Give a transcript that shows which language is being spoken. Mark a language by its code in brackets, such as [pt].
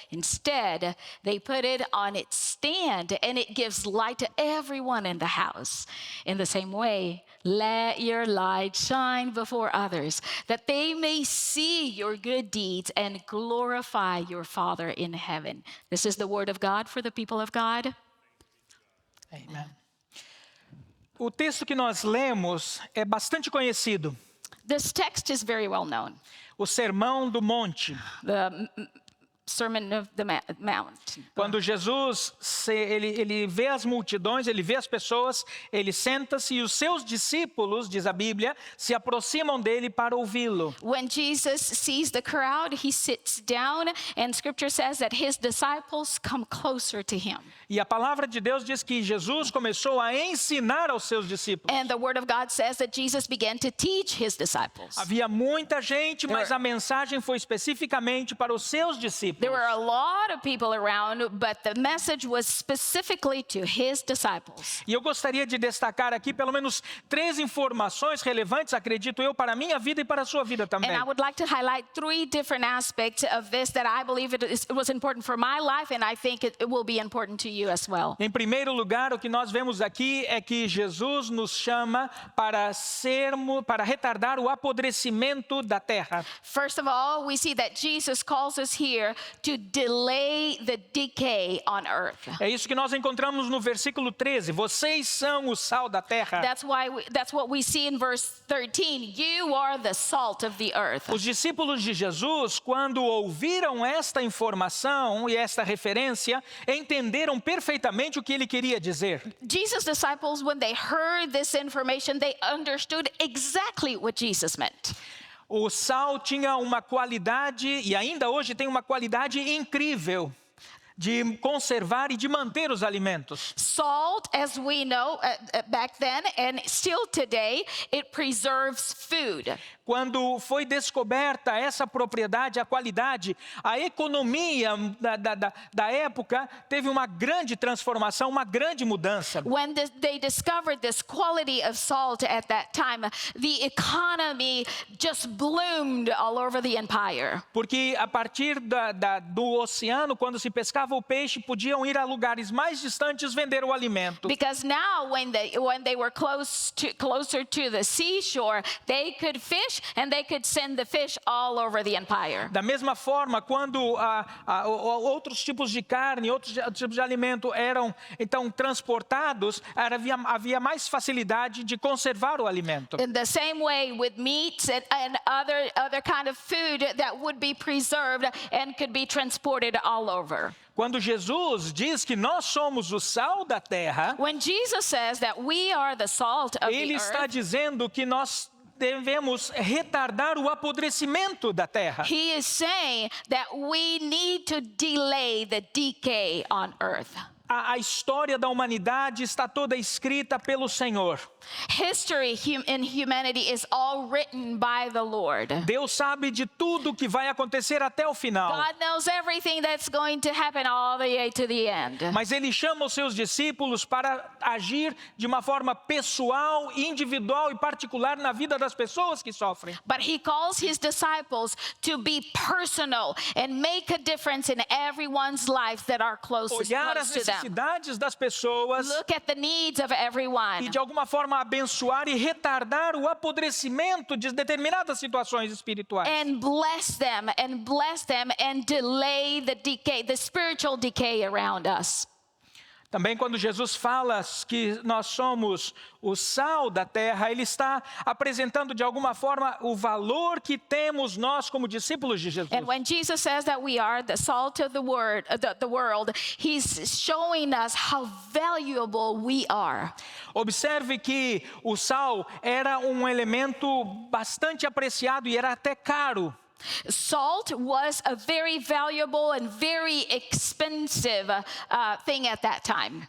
[en] Instead, they put it on its stand, and it gives light to everyone in the house. In the same way, let your light shine before others, that they may see your good deeds and glorify your Father in heaven. This is the word of God for the people of God. Amen. [pt] O texto que nós lemos é bastante conhecido. [en] This text is very well known. [pt] O Sermão do Monte. [en] The Sermon of the Mount. [pt] Quando Jesus ele vê as multidões, ele vê as pessoas, ele senta-se e os seus discípulos, diz a Bíblia, se aproximam dele para ouvi-lo. [en] When Jesus sees the crowd, he sits down, and Scripture says that his disciples come closer to him. [pt] E a palavra de Deus diz que Jesus começou a ensinar aos seus discípulos. [en] And the Word of God says that Jesus began to teach his disciples. [pt] Havia muita gente, mas a mensagem foi especificamente para os seus discípulos. discípulos. [en] were a lot of people around, but the message was specifically to his disciples. [pt] E eu gostaria de destacar aqui pelo menos 3 informações relevantes, acredito eu, para a minha vida e para a sua vida também. [en] And I would like to highlight 3 different aspects of this that I believe it was important for my life, and I think it will be important to you as well. [pt] Em primeiro lugar, o que nós vemos aqui é que Jesus nos chama para retardar o apodrecimento da terra. [en] First of all, we see that Jesus calls us here to delay the decay on earth. [pt] É isso que nós encontramos no versículo 13. Vocês são o sal da terra. [en] That's what we see in verse 13. You are the salt of the earth. [pt] Os discípulos de Jesus, quando ouviram esta informação e esta referência, entenderam perfeitamente o que ele queria dizer. [en] Jesus' disciples, when they heard this information, they understood exactly what Jesus meant. [pt] O sal tinha uma qualidade, e ainda hoje tem uma qualidade incrível, de conservar e de manter os alimentos. [en] Salt, as we know back then and still today, it preserves food. [pt] Quando foi descoberta essa propriedade, a qualidade, a economia da época teve uma grande transformação, uma grande mudança. [en] When they discovered this quality of salt at that time, the economy just bloomed all over the empire. [pt] Porque a partir do oceano, quando se pescava o peixe, podiam ir a lugares mais distantes vender o alimento. [en] Because now, when they were closer to the seashore, they could fish and they could send the fish all over the empire. [pt] Da mesma forma, quando outros tipos de carne, outros tipos de alimento eram então transportados, havia mais facilidade de conservar o alimento. [en] In the same way with meats and other kind of food that would be preserved and could be transported all over. [pt] Quando Jesus diz que nós somos o sal da terra, [en] When Jesus says that we are the salt of [pt] ele está [en] earth, [pt] dizendo que nós devemos retardar o apodrecimento da terra. [en] he is saying that we need to delay the decay on earth. [pt] A história da humanidade está toda escrita pelo Senhor. [en] History in humanity is all written by the Lord. [pt] Deus sabe de tudo que vai acontecer até o final. [en] God knows everything that's going to happen all the way to the end. [pt] Mas ele chama os seus discípulos para agir de uma forma pessoal, individual e particular na vida das pessoas que sofrem. [en] But he calls his disciples to be personal and make a difference in everyone's lives that are close [pt] Olhar as [en] to them. [pt] necessidades das pessoas [en] Look at the needs of everyone [pt] e de alguma forma abençoar e retardar o apodrecimento de determinadas situações espirituais. [en] and bless them and delay the decay, the spiritual decay around us. [pt] Também quando Jesus fala que nós somos o sal da terra, ele está apresentando de alguma forma o valor que temos nós como discípulos de Jesus. [en] And when Jesus says that we are the salt of the world, he's showing us how valuable we are. [pt] Observe que o sal era um elemento bastante apreciado e era até caro. [en] Salt was a very valuable and very expensive thing at that time.